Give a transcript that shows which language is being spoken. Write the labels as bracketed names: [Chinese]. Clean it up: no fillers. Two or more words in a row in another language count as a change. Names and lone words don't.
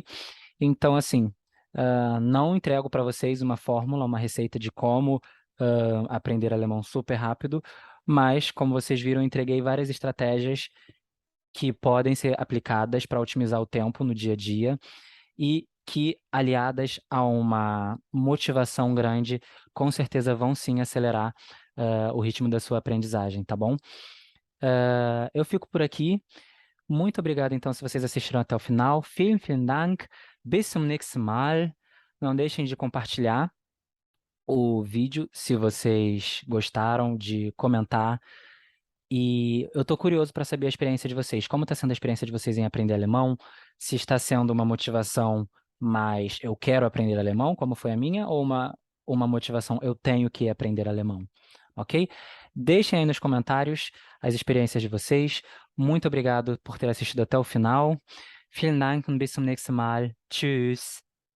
[Portuguese] Então, assim, não entrego para vocês uma fórmula, uma receita de como aprender alemão super rápido, mas, como vocês viram, eu entreguei várias estratégias que podem ser aplicadas para otimizar o tempo no dia a dia e que, aliadas a uma motivação grande, com certeza vão sim acelerar o ritmo da sua aprendizagem, tá bom? Eu fico por aqui. Muito obrigado, então, se vocês assistiram até o final. [German] Vielen Dank. Bis zum nächsten Mal. [Portuguese] Não deixem de compartilhar o vídeo se vocês gostaram, de comentar. E eu estou curioso para saber a experiência de vocês. Como está sendo a experiência de vocês em aprender alemão? Se está sendo uma motivação mais eu quero aprender alemão, como foi a minha, ou uma motivação eu tenho que aprender alemão, ok? Deixem aí nos comentários as experiências de vocês. Muito obrigado por ter assistido até o final. [German] Vielen Dank und bis zum nächsten Mal. Tschüss.